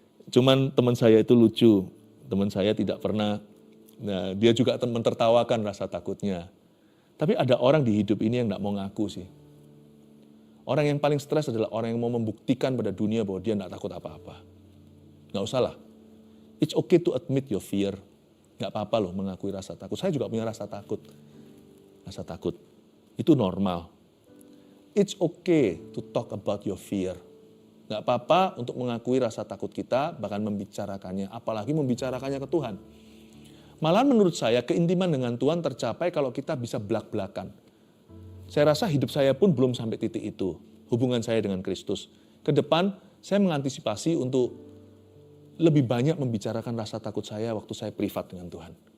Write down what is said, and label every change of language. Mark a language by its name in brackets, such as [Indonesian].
[Indonesian] Cuman teman saya itu lucu, teman saya tidak pernah, nah dia juga mentertawakan rasa takutnya. Tapi ada orang di hidup ini yang enggak mau ngaku sih. Orang yang paling stres adalah orang yang mau membuktikan pada dunia bahwa dia enggak takut apa-apa. Enggak usah lah. [English] It's okay to admit your fear. [Indonesian] Nggak apa-apa loh mengakui rasa takut. Saya juga punya rasa takut. Rasa takut. Itu normal. [English] It's okay to talk about your fear. [Indonesian] Nggak apa-apa untuk mengakui rasa takut kita, bahkan membicarakannya. Apalagi membicarakannya ke Tuhan. Malah menurut saya keintiman dengan Tuhan tercapai kalau kita bisa belak-belakan. Saya rasa hidup saya pun belum sampai titik itu. Hubungan saya dengan Kristus. Ke depan saya mengantisipasi untuk lebih banyak membicarakan rasa takut saya waktu saya privat dengan Tuhan.